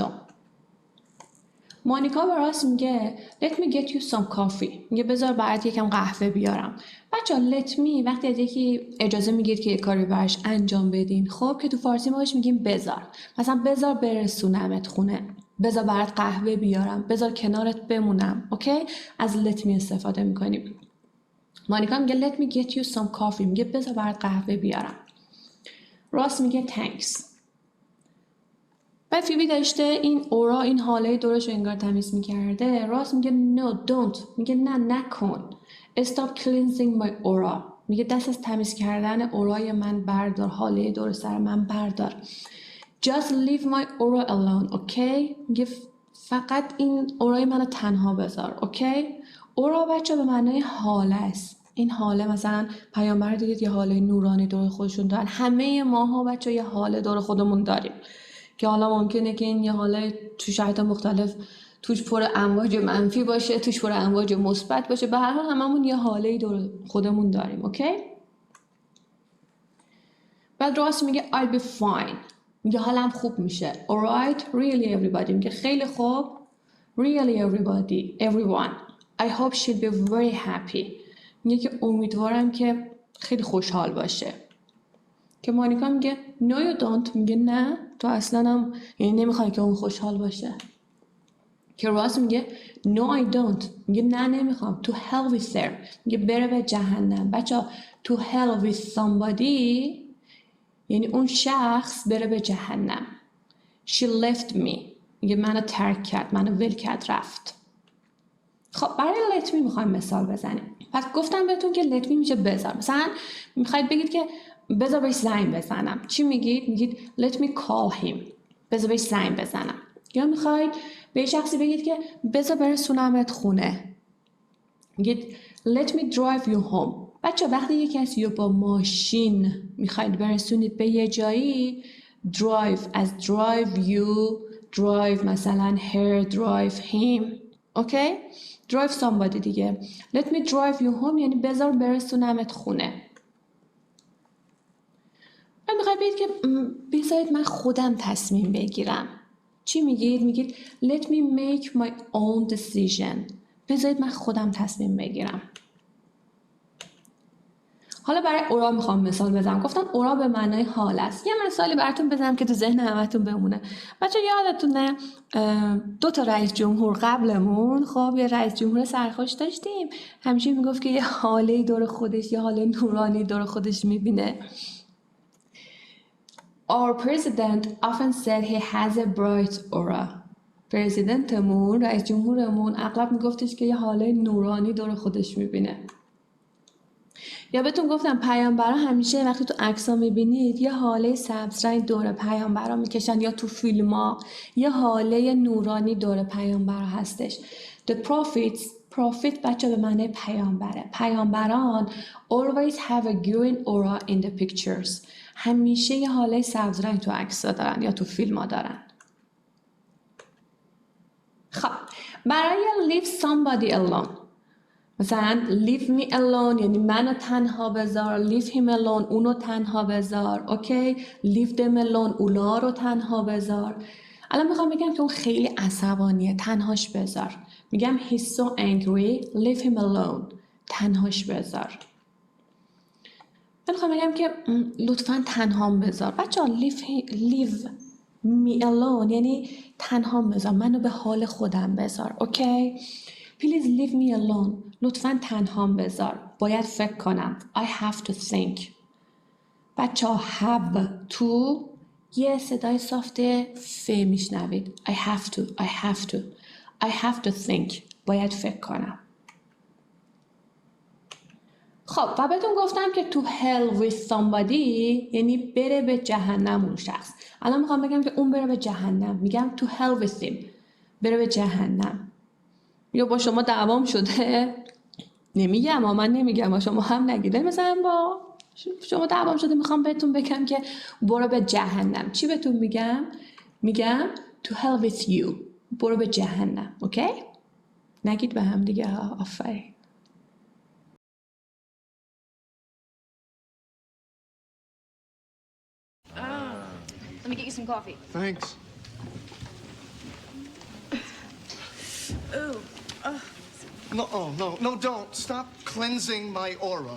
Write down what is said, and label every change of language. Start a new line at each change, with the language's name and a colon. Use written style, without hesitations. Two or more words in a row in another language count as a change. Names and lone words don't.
Persian: مانیکا به راس میگه
English: let me get you some coffee.
Persian: میگه بذار برات یکم قهوه بیارم. بچه‌ها
English: let me
Persian: وقتی از یکی اجازه میگیرید که یه کاری براش انجام بدین، خب که تو فارسی ما بهش میگیم بذار. مثلا بذار برسونمت خونه. بذار برات قهوه بیارم. بذار کنارت بمونم. اوکی؟ از
English: let me
Persian: استفاده میکنیم. مانیکا میگه
English: let me get you some coffee.
Persian: میگه بذار برات قهوه بیارم. راس میگه thanks. بعد فیبی داشته این اورا این حاله دورش رو انگار تمیز میکرده. راست میگه
English: no don't.
Persian: میگه نه نکن.
English: stop cleansing my aura.
Persian: میگه دست از تمیز کردن اورای من بردار. حاله دور سر من بردار.
English: just leave my aura alone.
Persian: اوکی؟ میگه فقط این اورای منو تنها بذار. اوکی؟ اورا بچه به معنای حاله است. این حاله مثلا پیامبر دیدید یه حاله نورانی دور خودشون دارن. همه ماها بچه یه حاله دور خودمون داریم که حالا ممکنه که این یه حاله تو شرایط مختلف توش پر امواج منفی باشه، توش پر امواج مثبت باشه. به هر حال هممون یه حاله دور خودمون داریم. اوکی؟ بعد راست میگه
English: I'll be fine.
Persian: میگه حالم خوب میشه.
English: alright really everybody.
Persian: میگه خیلی خوب.
English: really everybody everyone. I hope she'll be very happy.
Persian: میگه که امیدوارم که خیلی خوشحال باشه. که مانیکا میگه
English: no you don't.
Persian: میگه نه تو اصلا هم یعنی نمیخوای که اون خوشحال باشه. که راست میگه
English: no I don't.
Persian: میگه نه نمیخوام.
English: to hell with her.
Persian: میگه بره به جهنم. بچه
English: to hell with somebody
Persian: یعنی اون شخص بره به جهنم.
English: she left me.
Persian: میگه منو ترک کرد، منو ول کرد، رفت. خب برای
English: let me
Persian: میخوایم مثال بزنیم. پس گفتم بهتون که
English: let me
Persian: میشه بذار. مثلا میخواید بگید که بذار بهش زنگ بزنم. چی میگید؟ میگید
English: let me call him.
Persian: بذار بهش زنگ بزنم. یا میخواید به شخصی بگید که بذار برسونمت خونه.
English: میگید let me drive you home.
Persian: بچه وقتی یک کسی رو با ماشین میخواید برسونید به یه جایی، drive از
English: drive you، drive
Persian: مثلا
English: her، drive him.
Persian: اوکی؟
English: drive somebody دیگه. let me drive you home
Persian: یعنی بذار برسونمت خونه. من میخواید بگید که بذارید من خودم تصمیم بگیرم. چی میگید؟ میگید
English: let me make my own decision.
Persian: بذارید من خودم تصمیم بگیرم. حالا برای اورا میخوام مثال بزنم. گفتم اورا به معنای حال است. یه مثالی براتون بزنم که تو ذهن همتون بمونه. بچه یادتونه 2 تا رئیس جمهور قبلمون، خب یه رئیس جمهور سرخوش داشتیم، همیشه میگفت که یه حاله دور خودش، یه حاله نورانی دور خودش میبینه.
English: Our president often said he has a bright aura.
Persian: پرزیدنتمون، رئیس جمهورمون اغلب میگفتش که یه حاله نورانی دور خودش میبینه. یا بهتون گفتم پیامبرا همیشه وقتی تو عکس‌ها میبینید یه حاله سبز رنگ دور پیامبرا میکشن، یا تو فیلم‌ها یه حاله نورانی دور پیامبرا هستش.
English: The prophets، prophet
Persian: بچه به معنی پیامبره.
English: پیامبران always have a green aura in the pictures.
Persian: همیشه یه حاله سبز رنگ تو عکس‌ها دارن یا تو فیلم‌ها دارن. خب برای
English: leave somebody alone،
Persian: مثلا
English: leave me alone
Persian: یعنی منو تنها بذار،
English: leave him alone
Persian: اونو تنها بذار. اوکی؟
English: leave them alone
Persian: اونا رو تنها بذار. الان میخوام بگم که اون خیلی عصبانیه، تنهاش بذار.
English: میگم he's so angry leave him alone.
Persian: تنهاش بذار. من میخوام بگم که لطفاً تنهام بذار. بچه
English: leave me alone
Persian: یعنی تنهام بذار، منو به حال خودم بذار. اوکی؟
English: Please leave me alone.
Persian: لطفاً تنهام بذار. باید فکر کنم.
English: I have to think.
Persian: بچه ها
English: have to
Persian: یه صدای سافت ف میشنوید.
English: I have to think.
Persian: باید فکر کنم. خب و بهتون گفتم که
English: to hell with somebody
Persian: یعنی بره به جهنم اون شخص. الان میخوام بگم که اون بره به جهنم، میگم
English: to hell with him،
Persian: بره به جهنم. یا با شما دعوام شده؟ نمیگم، من نمیگم، شما هم نگیده. مثلا با شما دعوام شده میخوام بهتون بگم که برو به جهنم، چی بهتون میگم؟
English: میگم to hell with you،
Persian: برو به جهنم. اوکی؟ نگید به هم دیگه ها. آفرین.
English: Let me get you some coffee. Thanks. Ooh. No, oh, no, don't. Stop cleansing my aura.